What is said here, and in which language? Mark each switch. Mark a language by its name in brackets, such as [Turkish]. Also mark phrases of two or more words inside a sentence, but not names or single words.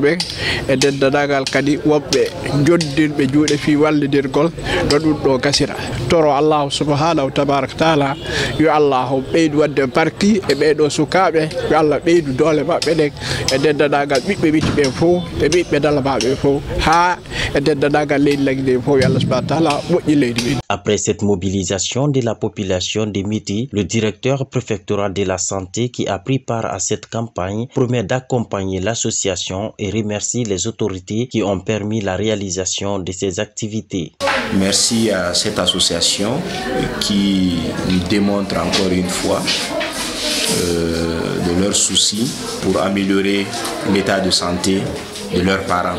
[Fula] ɓe e dendanagal kadi wonɓe joddirɓe juuɗe fi wallidirgol ɗo ɗum ɗo gasira toro Allah [Arabic] سبحانه تبارك تعالى [Fula] yo Allah ɓeydu wadde barki e ɓeɗo sukaɓe yo Allah ɓeydu doole maɓɓe ɗen e dendanagal ɓiɓɓe witti ɓe fof e ɓiɓɓe dalamaɓe fof ha e dendanagal leydi lagdi fof yo Allah [Arabic] سبحانه تعالى [Fula] moƴƴi leydi ɗi. [French] Après cette mobilisation de la population de Miti, le directeur préfectoral de la santé qui a pris part à cette campagne promet d'accompagner l'association et remercie les autorités qui ont permis la réalisation de ces activités. Merci à cette association qui nous démontre encore une fois de leurs soucis pour améliorer l'état de santé de leurs parents.